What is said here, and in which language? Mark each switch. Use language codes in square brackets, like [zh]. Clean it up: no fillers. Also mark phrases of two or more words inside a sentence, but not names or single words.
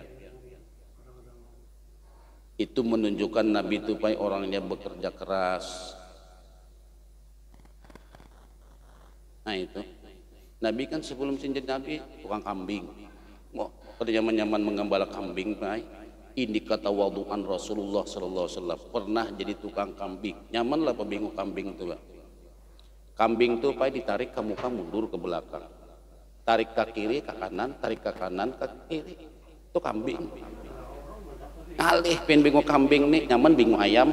[bjn] Itu menunjukkan Nabi itu Pak orangnya bekerja keras. Nah itu Nabi kan sebelum menjadi Nabi tukang kambing. Mau nyaman-nyaman menggembala kambing Pak. Ini kata wadu'an Rasulullah [ar] صلى الله عليه وسلم [bjn] pernah jadi tukang kambing. Nyaman lah pembingung kambing itu Pak. Kambing itu Pak ditarik ke muka mundur ke belakang. Tarik ke kiri ke kanan, tarik ke kanan ke kiri. Itu kambing. Alih pengen bingung kambing nih, nyaman bingung ayam.